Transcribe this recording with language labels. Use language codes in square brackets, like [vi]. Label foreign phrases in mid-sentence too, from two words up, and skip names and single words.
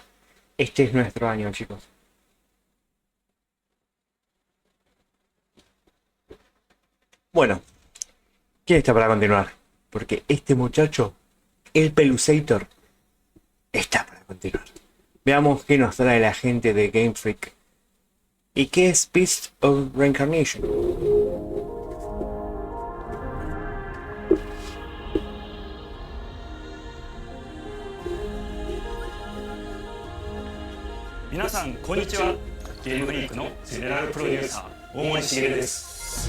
[es] Este es nuestro año, chicos. Bueno, ¿quién está para continuar? Porque este muchacho, el Pelusator, está para continuar. Veamos qué nos trae la gente de Game Freak. ¿Y qué es Beast of Reincarnation? [ja] 皆さん、こんにちは. ゲームフリークのゼネラルプロデューサー、大森茂です。